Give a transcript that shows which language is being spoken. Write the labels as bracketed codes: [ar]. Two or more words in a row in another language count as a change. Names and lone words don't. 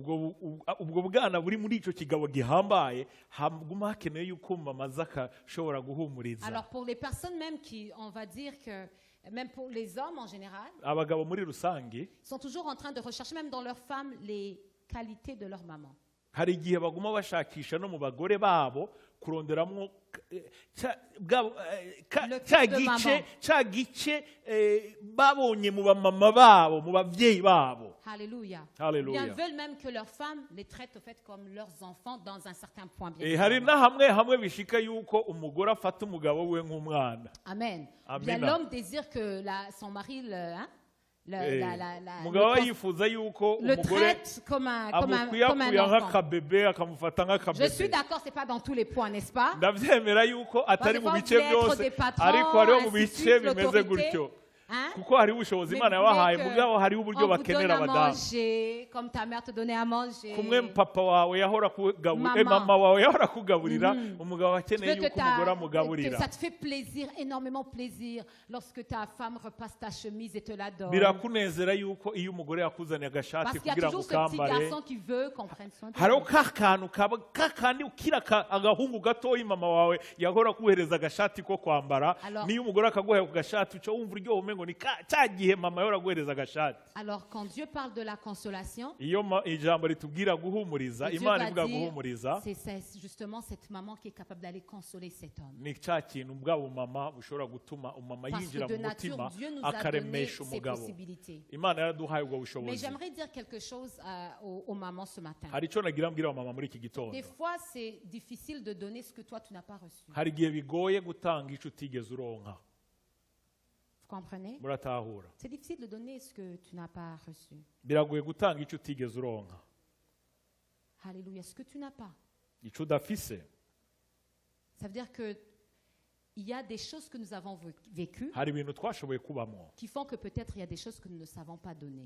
[fr] Alors pour les personnes même qui, on va dire que même pour les hommes en général, sont toujours en train de rechercher même dans leurs femmes les qualités de leur maman. [rn] hari igihe baguma bashakisha no mu bagore babo kuronderamo cya gice babonye mu bamama babo mu bavyeyi babo. [fr] Alléluia. Alléluia. Ils veulent même que leurs femmes les traitent au fait comme leurs enfants dans un certain point bien. [rn] Hari na hamwe bishika yuko umugore afata umugabo we nk'umwana. Amen. [fr] Bien l'homme désire que son mari le traite comme un enfant. Je suis d'accord, c'est pas dans tous les points, n'est-ce pas? [rn] kuko hari ubushobozi Imana yabahaye mugabo hari uburyo bakenera abadamu [fr] comme ta mère te donnait à manger [rn] kumwe papa wawe yahora kugaburira mama wawe yahora kugaburira umugabo akeneye yuko umugore amugaburira. [fr] Ça te fait plaisir, énormément plaisir lorsque ta femme repasse ta chemise et te la donne. [rn] Birakunezera yuko iyo umugore yakuzaniye agashati kugira ngo ukambare. Hari kakantu kakandi ukira agahungu gatoyi mama wawe yahora kuhereza agashati ko kwambara niyo umugore akaguha ku gashati uco wumva uryo umengo ni cyagihe mama yahora guhereza agashati. [fr] Alors quand Dieu parle de la consolation, [rn] iyo ijambo ritubwira guhumuriza Imana ivuga guhumuriza, [fr] c'est justement cette maman qui est capable d'aller consoler cet homme. [rn] Ni cya kintu ubwabo mama bushobora gutuma umama yinjira mu mutima akaremesha umugabo. Imana yaraduhaye ubwo bushobozi. [fr] Mais j'aimerais dire quelque chose aux mamans ce matin. [rn] Hari cyo nagira mbwira mama muri iki gitondo. [fr] Des fois c'est difficile de donner ce que toi tu n'as pas reçu. [rn] Hari gihe bigoye gutanga ico utigeze uronka. [fr] comprenez? C'est difficile de donner ce que tu n'as pas reçu. Alléluia, ce que tu n'as pas. Ça veut dire que il y a des choses que nous avons vécues qui font que peut-être il y a des choses que nous ne savons pas donner.